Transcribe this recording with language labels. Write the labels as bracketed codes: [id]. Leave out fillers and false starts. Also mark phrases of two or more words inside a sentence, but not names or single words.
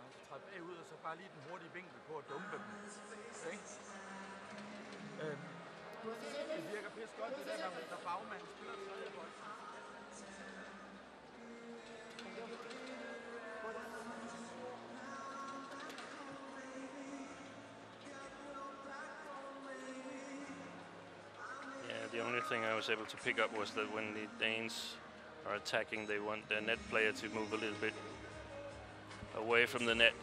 [da] Træde bagud, og så bare lige den hurtige vinkel på at dumpe dem. Okay? Det virker pisse godt, det der, når bagmanden spiller tredje bold. [en] Yeah, the only thing I was able to pick up was that when the Danes are attacking, they want their net player to move a little bit away from the net.